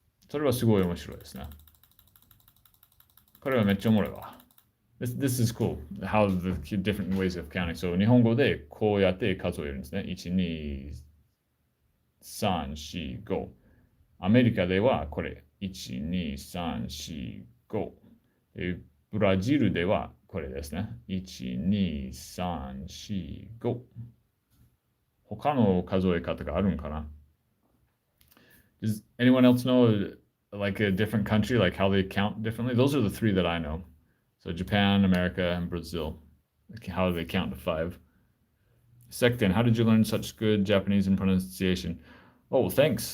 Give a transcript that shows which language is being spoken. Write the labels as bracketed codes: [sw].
[ja] それはすごい面白いですね。これはめっちゃおもろいわ。 [en] This is cool, how the different ways of counting. [ja] So 日本語でこうやって数えるんですね。 1、2、3、4、5。アメリカではこれ。1、2、3、4、5。ブラジルではこれですね。 1、2、3、4、5。他の数え方があるんかな？ [en] Does anyone else know like a different country, like how they count differently? Those are the 3 that I know. So Japan, America, and Brazil. Like how do they count to 5? Second, how did you learn such good Japanese and pronunciation? Oh, well, thanks.